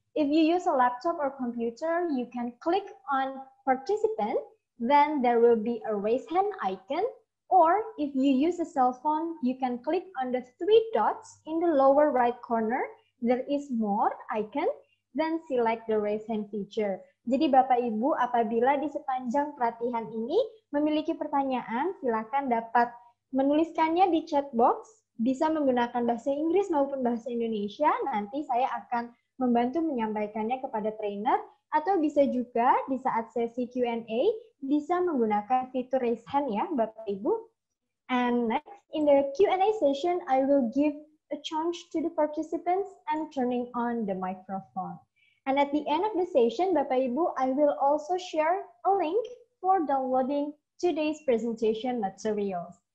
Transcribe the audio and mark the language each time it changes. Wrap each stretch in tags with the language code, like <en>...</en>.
<en>If you use a laptop or computer, you can click on participant, then there will be a raise hand icon. Or if you use a cell phone, you can click on the 3 dots in the lower right corner. There is more icon, then select the raise hand feature.</en> <id>Jadi Bapak Ibu, apabila di sepanjang pelatihan ini memiliki pertanyaan, silakan dapat menuliskannya di chat box, bisa menggunakan bahasa Inggris maupun bahasa Indonesia. Nanti saya akan membantu menyampaikannya kepada trainer, atau bisa juga di saat sesi Q&A bisa menggunakan fitur raise hand ya Bapak Ibu.</id> <en>And next, in the Q&A session, I will give a chance to the participants and turning on the microphone. And at the end of the session, Bapak Ibu, I will also share a link for downloading today's presentation materials.</en>